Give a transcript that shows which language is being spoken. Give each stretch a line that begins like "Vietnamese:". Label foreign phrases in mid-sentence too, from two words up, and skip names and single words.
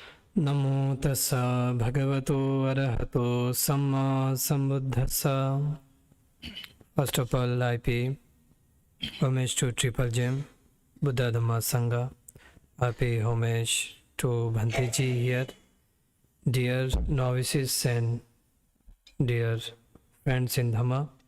Pali: Namo tassa bhagavato arahato samma sambuddhassa.
English: First of all, I pay homage to Triple Gem, Buddha Dhamma Sangha. I pay homage to Bhanteji here, dear novices and dear friends in Dhamma.